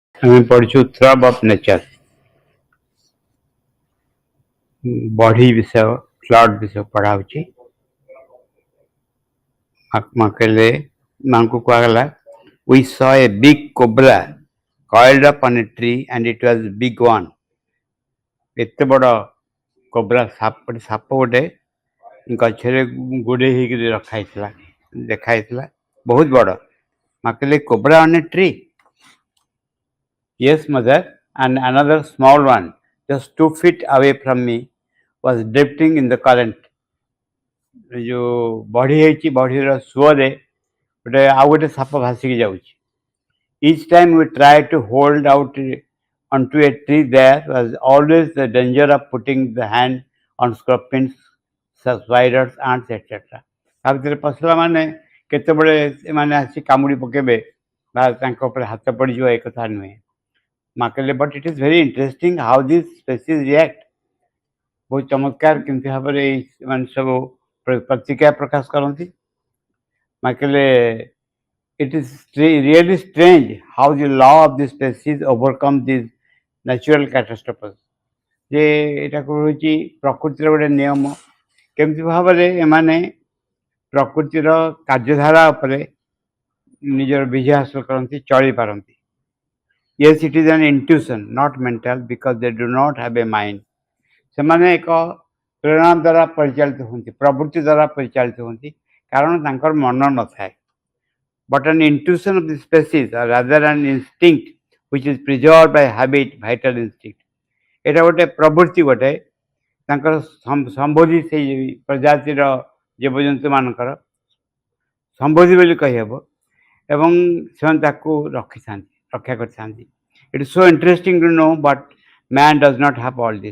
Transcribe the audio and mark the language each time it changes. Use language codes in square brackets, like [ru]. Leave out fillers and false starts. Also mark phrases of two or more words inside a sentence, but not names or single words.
[or] ଆମେ ପଢିଛୁ [en] throb of nature [or] ବଢି ବିଷୟ ଫ୍ଲଡ୍ ବିଷୟ ପଢା ହଉଛି। କହିଲେ ମାଙ୍କୁ କୁହାଗଲା [en] we saw a big cobra coiled up on a tree and it was big one। [or] ଏତେ ବଡ଼ କୋବ୍ରା ସାପ ଗୋଟେ ଗଛରେ ଗୁଡେଇ ହେଇକି ରଖା ହେଇଥିଲା ଦେଖା ହେଇଥିଲା ବହୁତ ବଡ଼। ମା କହିଲେ [en] cobra on a tree? Yes mother, and another small one just 2 feet away from me was drifting in the current। [hi] जो बढ़ी [or] ହେଇଛି ବଢ଼ିର ସୁଅରେ ଗୋଟେ ଆଉ ଗୋଟେ ସାପ ଭାସିକି ଯାଉଛି। [en] Each time we tried to hold out onto a tree, there was always the danger of putting the hand on scorpions, spiders, ants, etc। [or] ତା ଭିତରେ ପଶିଲା ମାନେ କେତେବେଳେ ଏମାନେ ଆସି କାମୁଡ଼ି ପକେଇବେ ବା ତାଙ୍କ ଉପରେ ହାତ ପଡ଼ିଯିବ ଏ କଥା ନୁହେଁ। ମା କହିଲେ [en] But it is very interesting how this species react. [or] ବହୁତ ଚମତ୍କାର କେମିତି ଭାବରେ ଏମାନେ ସବୁ ପ୍ରତିକ୍ରିୟା ପ୍ରକାଶ କରନ୍ତି। ମା କହିଲେ [en] it is really strange how the law of the species overcome these natural catastrophes। [or] ଯେ ଏଇଟା ହେଉଛି ପ୍ରକୃତିର ଗୋଟେ ନିୟମ କେମିତି ଭାବରେ ଏମାନେ ପ୍ରକୃତିର କାର୍ଯ୍ୟଧାରା ଉପରେ ନିଜର ବିଜୟ ହାସଲ କରନ୍ତି ଚଳିପାରନ୍ତି। [en] Yes, it is an intuition, not mental, because they do not have a mind। [or] ସେମାନେ ଏକ ପ୍ରେରଣା ଦ୍ୱାରା ପରିଚାଳିତ ହୁଅନ୍ତି, ପ୍ରବୃତ୍ତି ଦ୍ୱାରା ପରିଚାଳିତ ହୁଅନ୍ତି, କାରଣ ତାଙ୍କର ମନ ନଥାଏ। [en] But an intuition of the species, or rather an instinct which is preserved by habit, vital instinct। [or] ଏଇଟା ଗୋଟେ ପ୍ରବୃତ୍ତି ଗୋଟେ ତାଙ୍କର ସମ୍ବୋଧି ସେଇ ପ୍ରଜାତିର ଜୀବଜନ୍ତୁମାନଙ୍କର ସମ୍ବୋଧି ବୋଲି କହିହେବ ଏବଂ ସେମାନେ ତାକୁ ରକ୍ଷା କରିଥାନ୍ତି। [en] It is so interesting to know but man does not have all this.